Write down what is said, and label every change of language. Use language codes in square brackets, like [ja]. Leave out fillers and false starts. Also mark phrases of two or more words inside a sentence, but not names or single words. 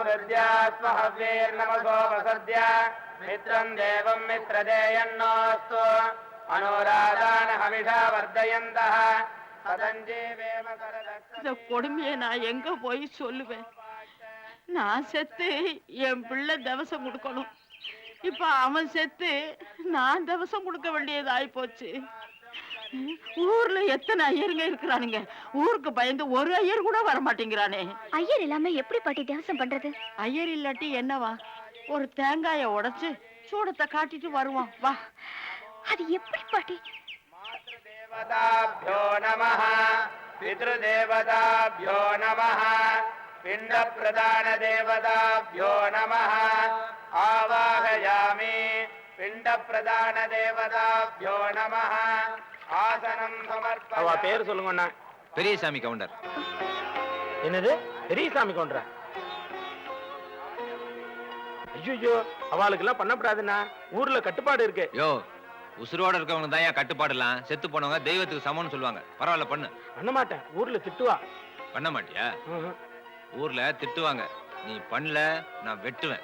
[sa] स्वहव्यैर्नमसो वसद्य मित्रं देवं मित्रदेयन्नोऽस्तु अनुराधान् हविषा वर्धयन्तः सदञ्जीवेम करदक्षिणे. [ta] இந்த கொடுமையை நான் எங்க போய் சொல்லுவேன்? நான் செத்து என் பிள்ளை தவசம் கொடுக்கணும். இப்ப அவன் செத்து நான் தவசம் கொடுக்க வேண்டியது ஆயி போச்சு. ஊர்ல எத்தனை ஐயருங்க இருக்கிறானுங்க. ஊருக்கு பயந்து ஒரு ஐயர் கூட வர மாட்டேங்கிறானே. ஐயர் இல்லாம எப்படி பாட்டி தியாசம் பண்றது? ஐயர் இல்லாட்டி என்னவா? ஒரு தேங்காய உடைச்சு சூடத்தை காட்டிட்டு வருவான். வா. அது எப்படி பாட்டி? [sa] मातृदेवताभ्यो नमः पितृदेवताभ्यो नमः पिण्डप्रदानदेवताभ्यो नमः आवाहयामि पिण्डप्रदानदेवताभ्यो नमः आसनं समर्पयामि. [ta] அவ பேர் சொல்லுங்க அண்ணா. பெரியசாமி கவுண்டர். என்னது பெரியசாமி கவுண்டரா? ஐயோ அவளுக்கெல்லாம் பண்ணப்படாதுண்ணா. ஊர்ல கட்டுப்பாடு இருக்கு. யோ, உசுரோட இருக்கவங்க தான் ஏன் கட்டுப்பாடுலாம்? செத்து போனவங்க தெய்வத்துக்கு சமம்னு சொல்லுவாங்க. பரவாயில்ல பண்ணு. பண்ண மாட்டேன். ஊர்ல திட்டுவா. பண்ண மாட்டியா? ஊர்ல திட்டுவாங்க. நீ பண்ணல நான் வெட்டுவேன்.